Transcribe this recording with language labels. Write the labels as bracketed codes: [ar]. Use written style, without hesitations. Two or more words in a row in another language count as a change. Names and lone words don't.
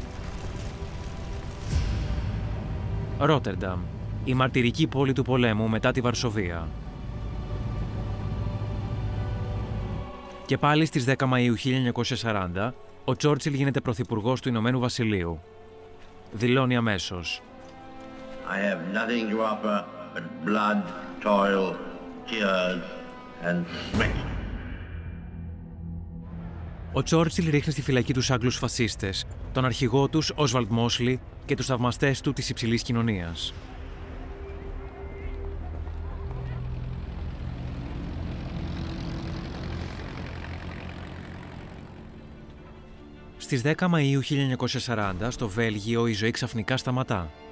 [el] Ρότερνταμ, η μαρτυρική πόλη του πολέμου μετά τη Βαρσοβία. Και πάλι στις 10 Μαΐου 1940, ο Τσόρτσιλ γίνεται πρωθυπουργός του Ηνωμένου Βασιλείου. Δηλώνει αμέσως: [en] I have nothing to offer but blood, toil, tears and sweat. [el] Ο Τσόρτσιλ ρίχνει στη φυλακή τους Άγγλους φασίστες, τον αρχηγό τους Όσβαλντ Μόσλι και τους θαυμαστές του της υψηλής κοινωνίας. Στις 10 Μαΐου 1940, στο Βέλγιο, η ζωή ξαφνικά σταματά.